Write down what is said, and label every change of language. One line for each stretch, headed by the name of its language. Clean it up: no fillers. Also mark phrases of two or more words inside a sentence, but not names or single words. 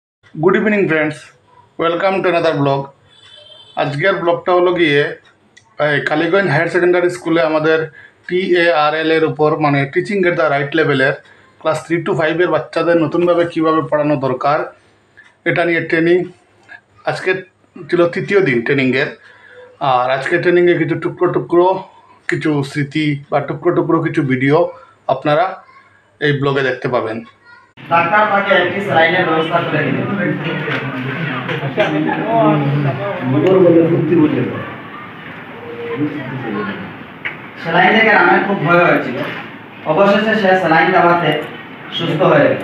English: Good evening friends, welcome to another blog.
Bangla: আজকের ব্লগটা হলো গিয়ে কালীগঞ্জ হায়ার সেকেন্ডারি স্কুলে আমাদের TARL এর উপর মানে
English: teaching at the right levelের
Bangla: ক্লাস 3 to 5 বাচ্চাদের নতুনভাবে কিভাবে পড়ানো দরকার এটা নিয়ে ট্রেনিং আজকে ছিল তৃতীয় দিন ট্রেনিংয়ের। আর আজকে ট্রেনিংয়ে কিছু টুকরো টুকরো কিছু স্মৃতি বা টুকরো টুকরো কিছু ভিডিও আপনারা এই ব্লগে দেখতে পাবেন। ডাক্তার তাকে একটি স্যালাইনের ব্যবস্থা করে দিলেন। স্যালাইন থেকে রামের খুব ভয় হয়েছিল। অবশেষে সে স্যালাইন দেওয়াতে সুস্থ হয়ে গেল।